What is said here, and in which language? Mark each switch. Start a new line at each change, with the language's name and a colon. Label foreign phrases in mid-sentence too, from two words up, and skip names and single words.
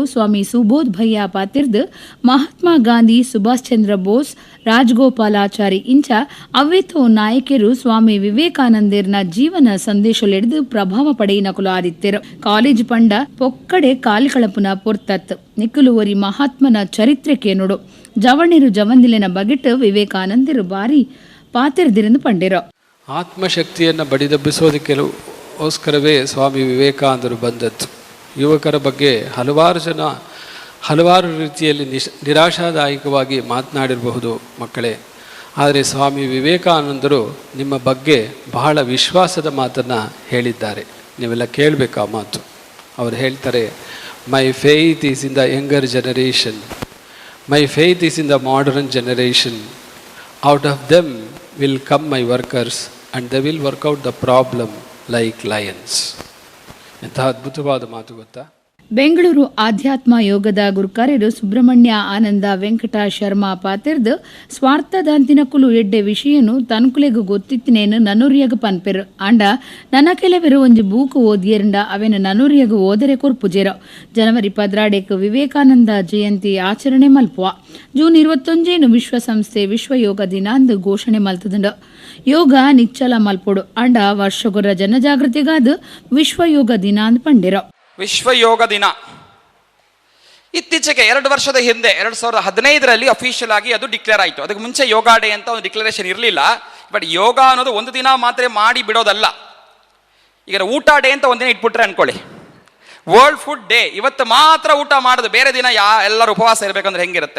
Tulu: ಸ್ವಾಮಿ ಸುಬೋಧ್ ಭಯ್ಯ ಪಾತಿರ್ದ್ ಮಹಾತ್ಮ ಗಾಂಧಿ ಸುಭಾಷ್ ಚಂದ್ರ ಬೋಸ್ ರಾಜಗೋಪಾಲಾಚಾರಿ ಇಂಚ ಅವ್ವೇತೋ ನಾಯಕರು ಸ್ವಾಮಿ ವಿವೇಕಾನಂದರ್ನ ಜೀವನ ಸಂದೇಶಲೆಡ್ದು ಪ್ರಭಾವ ಪಡೆಯಿನ ಆದಿತ್ಯರು ಕಾಲೇಜ್ ಪಂಡ ಪೊಕ್ಕಡೆ ಕಾಲ್ಕಳಪುನ ಪೊರ್ತತ್ ನಿಕ್ಕುಲುವರಿ ಮಹಾತ್ಮನ ಚರಿತ್ರೆಕೆ ನೋಡು ಜವಣಿರು ಜವಂದಿಲಿನ ಬಗೆಟ್ ವಿವೇಕಾನಂದರು ಬಾರಿ ಪಾತಿರ್ದಿರೆಂದು ಪಂಡಿರೋ
Kannada: ಆತ್ಮಶಕ್ತಿಯನ್ನು ಬಡಿದೆಬ್ಬಿಸೋದಕ್ಕೋಸ್ಕರವೇ ಸ್ವಾಮಿ ವಿವೇಕಾನಂದರು ಬಂದದ್ದು. ಯುವಕರ ಬಗ್ಗೆ ಹಲವಾರು ರೀತಿಯಲ್ಲಿ ನಿರಾಶಾದಾಯಕವಾಗಿ ಮಾತನಾಡಿರಬಹುದು ಮಕ್ಕಳೇ, ಆದರೆ ಸ್ವಾಮಿ ವಿವೇಕಾನಂದರು ನಿಮ್ಮ ಬಗ್ಗೆ ಬಹಳ ವಿಶ್ವಾಸದ ಮಾತನ್ನು ಹೇಳಿದ್ದಾರೆ. ನೀವೆಲ್ಲ ಕೇಳಬೇಕು ಆ ಮಾತು. ಅವರು ಹೇಳ್ತಾರೆ,
English: My faith is in the younger generation, my faith is in the modern generation, out of them will come my workers and they will work out the problem like lions.
Kannada: ಎಂಥ ಅದ್ಭುತವಾದ ಮಾತು ಗೊತ್ತಾ.
Tulu: ಬೆಂಗಳೂರು ಆಧ್ಯಾತ್ಮ ಯೋಗದ ಗುರುಕಾರ್ಯರು ಸುಬ್ರಹ್ಮಣ್ಯ ಆನಂದ ವೆಂಕಟ ಶರ್ಮಾ ಪಾತಿರ್ದ್ ಸ್ವಾರ್ಥದಾಂತಿನಕುಲು ಎಡ್ಡೆ ವಿಷಯನು ತನ್ಕುಲೆಗು ಗೊತ್ತಿತ್ತಿನೇನು ನನುರಿಯಗ ಪನ್ಪೆರು ಅಂಡ ನನ್ನ ಕೆಲವೆರು ಒಂಜಿ ಬೂಕು ಓದಿಯರಂಡ ಅವೆನ ನನುರಿಯಗು ಓದರೆ ಕೊರ್ಪುಜೆರ. ಜನವರಿ 16 ವಿವೇಕಾನಂದ ಜಯಂತಿ ಆಚರಣೆ ಮಲ್ಪುವ. ಜೂನ್ 21 ವಿಶ್ವಸಂಸ್ಥೆ ವಿಶ್ವ ಯೋಗ ದಿನ ಅಂದು ಘೋಷಣೆ ಮಲ್ತದಂಡ ಯೋಗ ನಿಚ್ಚಲ ಮಲ್ಪೊಡು ಅಂಡ ವರ್ಷಗೊರ ಜನಜಾಗೃತಿಗಾದ ವಿಶ್ವ ಯೋಗ ದಿನ ಅಂದ್ ಪಂಡಿರ.
Kannada: ವಿಶ್ವ ಯೋಗ ದಿನ ಇತ್ತೀಚೆಗೆ 2 ವರ್ಷದ ಹಿಂದೆ 2015 ಅಫಿಷಿಯಲ್ ಆಗಿ ಅದು ಡಿಕ್ಲೇರ್ ಆಯಿತು. ಅದಕ್ಕೆ ಮುಂಚೆ ಯೋಗ ಡೇ ಅಂತ ಒಂದು ಡಿಕ್ಲರೇಷನ್ ಇರಲಿಲ್ಲ. ಬಟ್ ಯೋಗ ಅನ್ನೋದು ಒಂದು ದಿನ ಮಾತ್ರ ಮಾಡಿ ಬಿಡೋದಲ್ಲ. ಈಗ ಊಟ ಡೇ ಅಂತ ಒಂದಿನ ಇಟ್ಬಿಟ್ರೆ ಅನ್ಕೊಳ್ಳಿ, ವರ್ಲ್ಡ್ ಫುಡ್ ಡೇ, ಇವತ್ತು ಮಾತ್ರ ಊಟ ಮಾಡೋದು, ಬೇರೆ ದಿನ ಎಲ್ಲರೂ ಉಪವಾಸ ಇರಬೇಕಂದ್ರೆ ಹೆಂಗಿರುತ್ತೆ?